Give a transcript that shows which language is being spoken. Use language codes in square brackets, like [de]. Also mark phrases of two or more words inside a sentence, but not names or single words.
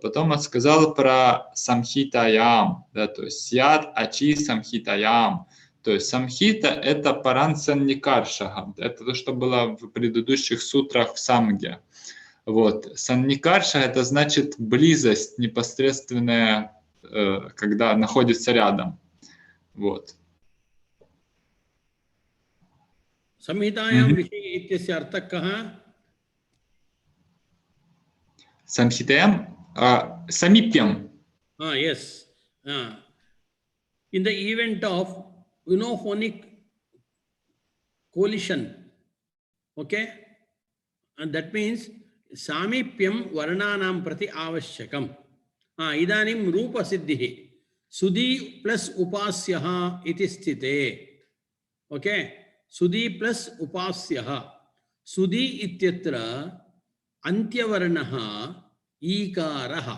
[ru] Потом он сказал про самхитаям, да, то есть [sa] स्यात् अचि संहितायाम्. [ru] То есть самхита это парансанникаршаха. Это то, что было в предыдущих сутрах в Самге. Вот. Санникарша это значит близость, непосредственная когда находится рядом. Вот. [sa] संहितायां विषये इत्यस्य अर्थः कः? संहितायाम्, सामीप्यम्. [en] Yes. In the event of euphonic collision, okay, and that means [sa] सामीप्यम् वर्णानाम् प्रति आवश्यकम्. इदानीम् रूप सिद्धिः सुधी प्लस उपास्यः इति स्थिते. Okay, सुधी प्लस उपास्यः. सुधी इत्यत्र अन्त्यवर्णः ईकारः.